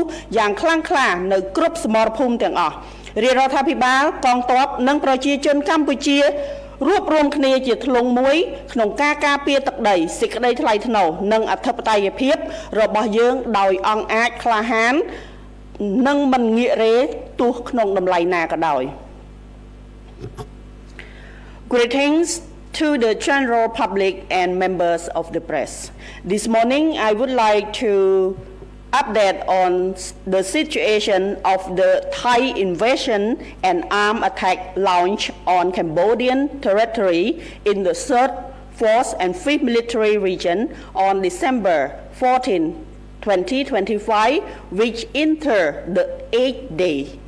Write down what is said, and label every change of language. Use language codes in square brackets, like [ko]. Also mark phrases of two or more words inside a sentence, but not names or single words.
[km] យ៉ាងខ្លាំងក្លានៅគ្រប់សមរភូមិទាំងអស់រាជរដ្ឋាភិបាលកងទ័ពនិងប្រជាជនកម្ពុជារួបរวมគ្នាជាធ្លុងមួយក្នុងការការពារទឹកដីសេចក្តីថ្លៃថ្នូរនិងអធិបតេយ្យភាពរបស់យើងដោយអង់អាចក្លាហាននិងមិនងាករេទោះក្នុងតម្លៃណាក៏ដោយ [en] Greetings to the general public and members of the press. This morning I would like to update on the situation of the Thai invasion and armed attack launch on Cambodian territory in the 3rd, 4th and 5th military region on December 14, 2025, which entered the 8th day.